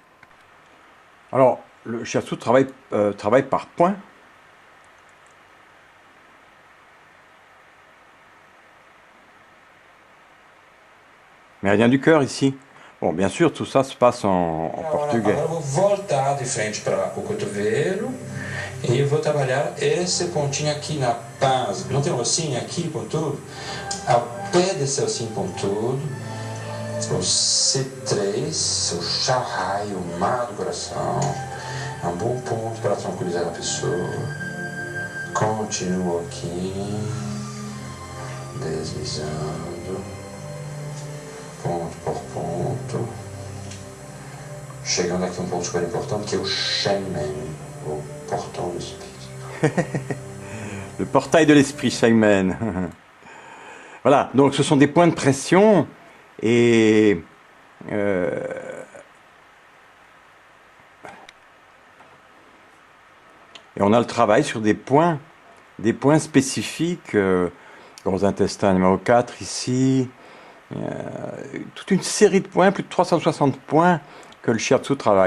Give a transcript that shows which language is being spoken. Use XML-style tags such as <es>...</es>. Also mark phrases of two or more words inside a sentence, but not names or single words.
<fr>Alors, le shiatsu travaille par points. Méridien du cœur ici. Bom, bien sûr, tout ça se passe en portugais.</fr> <pt>Agora eu vou voltar de frente para o cotovelo e vou trabalhar esse pontinho aqui na base. Não tem um ossinho aqui pontudo? Ao pé desse ossinho pontudo, o C3, o Shahai, o mar do coração, é um bom ponto para tranquilizar a pessoa. Continuo aqui, deslizando, ponto por ponto. Chegando aqui um ponto super importante que é o Shenmen, o portão do espírito.</pt> <fr>Le portail de l'esprit, Shaimen. Voilà, donc ce sont des points de pression et on a le travail sur des points spécifiques, gros intestin numéro 4 ici, toute une série de points, plus de 360 points que le shiatsu travaille.</fr>